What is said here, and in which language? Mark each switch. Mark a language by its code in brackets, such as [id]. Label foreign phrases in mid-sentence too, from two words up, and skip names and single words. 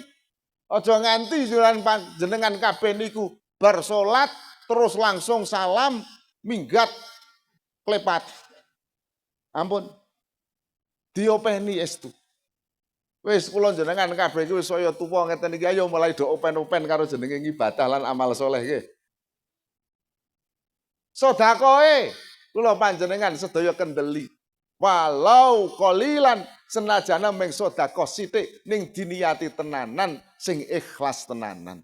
[jv] Aja nganti jenengan kabeh niku bar salat terus langsung salam minggat klepat. Ampun. Diopeni estu. Wis kula jenengan kabeh iki wis saya tuwa ngeten iki ayo mulai do open-open karo jenenge ibadah lan amal saleh nggih. Sedekahe kula panjenengan sedaya kendeli. [ar] ولو قليلا [jv] senajana mung sedekah sithik ning diniyati tenanan sing ikhlas tenanan.